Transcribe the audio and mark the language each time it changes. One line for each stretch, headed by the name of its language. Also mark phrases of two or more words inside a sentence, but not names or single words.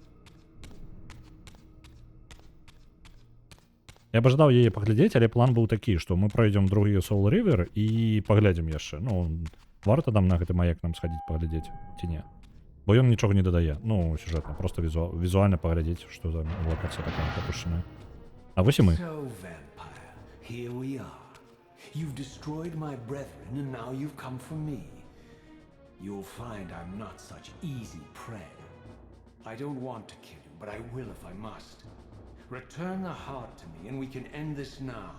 Belarusian: Я б жадаў яе паглядзець, але план быў такі, што мы пройдзем другі Soul River і паглядзім яшчэ. Ну, варта там на гэты маяк нам схадзіць паглядзець, ці не? Бо ён нічога не дадае. Ну, сюжэтна, просто візуальна паглядзець, што за локацыя такая прапушчаная. А вось і мы.
English: So, vampire, here we are. You've destroyed my brethren, and now you've come for me. You'll find I'm not such easy prey. I don't want to kill you, but I will if I must. Return the heart to me, and we can end this now.